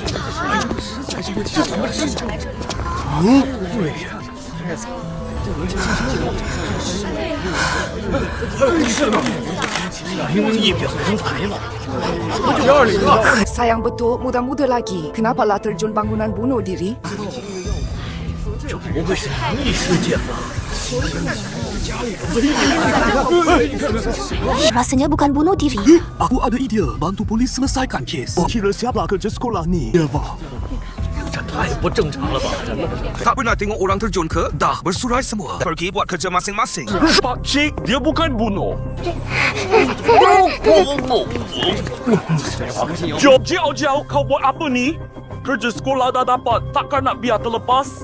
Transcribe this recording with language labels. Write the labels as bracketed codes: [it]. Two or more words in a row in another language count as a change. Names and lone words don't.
[ms] Sayang betul, muda-muda lagi. Kenapalah terjun bangunan bunuh diri? Rasanya bukan bunuh diri. Aku ada idea. Bantu polis selesaikan kes. Kira siaplah kerja sekolah ni. Eva. [zh] 这太不正常了吧！ [ms] Tak pernah tengok orang terjun ke? Dah bersurai semua. Pergi buat kerja masing-masing. Pak Cik, dia bukan bunuh. Jom, Jiao Jiao, kau buat apa ni? Kerja sekolah dah dapat, takkan nak biar terlepas?